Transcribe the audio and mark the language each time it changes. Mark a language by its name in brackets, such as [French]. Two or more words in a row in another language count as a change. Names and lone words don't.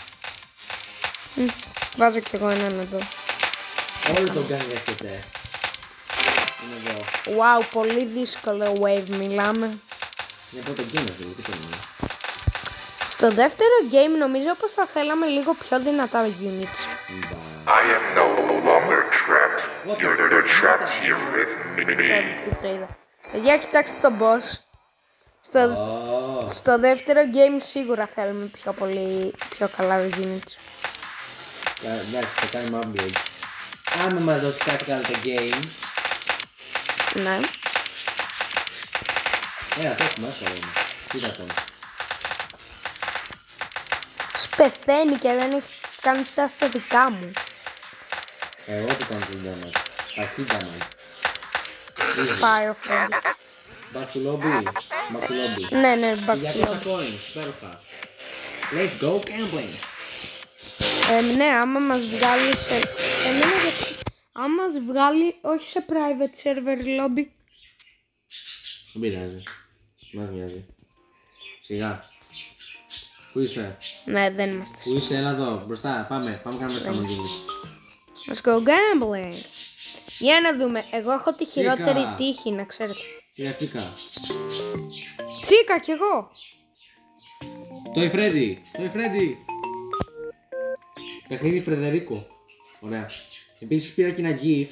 [Greek] Βάζω κι εγώ έναν εδώ. Όλο το gang έρχεται. Είναι εδώ. Wow, πολύ δύσκολο wave μιλάμε. Είναι πρώτο game αυτό, τι θέλουμε. Στο δεύτερο game νομίζω πως θα θέλαμε λίγο πιο δυνατά units. [English] I am no longer trapped. You're trapped here with me. [Greek] Το είδα. Παιδιά, κοιτάξτε τον boss. Στο δεύτερο game σίγουρα θέλουμε πιο καλά units. Εντάξει, θα κάνουμε upgrade. Άμα μας δώσει κάτι καλό το game. Ναι. Το έχουμε άσχολο είναι. Κοίτα τον. Τους πεθαίνει και δεν έχει καν φτάσει στα δικά μου. Εγώ τι κάνω την damage. Αρχή damage. [English] Fire friend. Back to lobby. Back to lobby. [Greek] Ναι, back Για [English] to [Greek] πόσα [English] lobby. [Greek] coins, υπέροχα. [English] Let's go gambling. [Greek] Ναι, άμα μας βγάλει σε... άμα μας βγάλει όχι σε [English] private server lobby. [Greek] Δεν πειράζει. Μας νοιάζει. Σιγά. Πού είσαι? Ναι, δεν είμαστε. Πού είσαι? Έλα εδώ. Μπροστά. Πάμε κάνουμε καμπίνι. [English] Let's go gambling. [Greek] Για να δούμε. Εγώ έχω τη χειρότερη τύχη, να ξέρετε. Σιγά τσίκα. Τσίκα κι εγώ. Το Φρέντι. Παιχνίδι Φρεδερίκο. Ωραία. Επίσης πήρα και ένα gift.